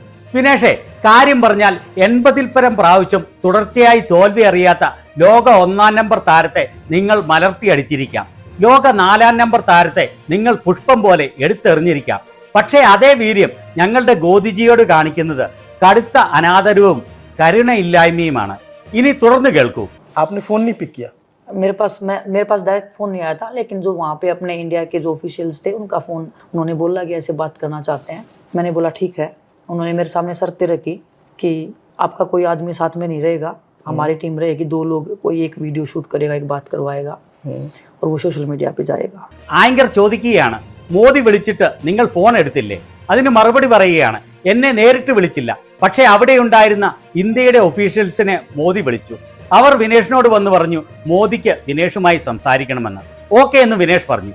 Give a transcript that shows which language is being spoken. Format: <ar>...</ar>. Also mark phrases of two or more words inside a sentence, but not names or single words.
<ml>വിനേഷേ, കാര്യം പറഞ്ഞാൽ 80-ൽ പരം പ്രാവശ്യം തുടർച്ചയായി തോൽവി അറിയാത്ത ലോക 1-ാം നമ്പർ താരത്തെ നിങ്ങൾ മലർത്തിയടിച്ചിരിക്കാം. ലോക 4-ാം നമ്പർ താരത്തെ നിങ്ങൾ പുഷ്പം പോലെ എടുത്തെറിഞ്ഞിരിക്കാം. പക്ഷേ അതേ വീര്യം ഞങ്ങളുടെ ഗോദിജിയോട് കാണിക്കുന്നത് കടുത്ത അനാദരവും കരുണയില്ലായ്മയുമാണ്. ഇനി തുറന്നു കേൾക്കൂ.</ml> <hi>आपने फोन नहीं पिक किया? मेरे पास</hi> <en>direct phone</en> <hi>नहीं आया था, लेकिन जो वहाँ पे अपने इंडिया के जो ऑफिशियल्स थे उनका फ़ोन, उन्होंने बोला कि ऐसे बात करना चाहते हैं. मैंने बोला ठीक है. उन्होंने मेरे सामने शर्तें रखी कि आपका कोई आदमी साथ में नहीं रहेगा, हमारी टीम रहेगी, 2 लोग, कोई एक वीडियो शूट करेगा, एक बात करवाएगा और वो</hi> <en>social media</en> <hi>पे जाएगा.</hi> <ml>ആങ്കർ ചോദിക്കുകയാണ്, മോദി വിളിച്ചിട്ട് നിങ്ങൾ ഫോൺ എടുത്തില്ലേ? അതിന് മറുപടി പറയുകയാണ്, എന്നെ നേരിട്ട് വിളിച്ചില്ല, പക്ഷേ അവിടെ ഉണ്ടായിരുന്ന ഇന്ത്യയുടെ ഒഫീഷ്യൽസിനെ മോദി വിളിച്ചു. അവർ വിനേഷിനോട് വന്ന് പറഞ്ഞു മോദിക്ക് വിനേഷുമായി സംസാരിക്കണമെന്ന്. ഓക്കെ എന്ന് വിനേഷ് പറഞ്ഞു.</ml>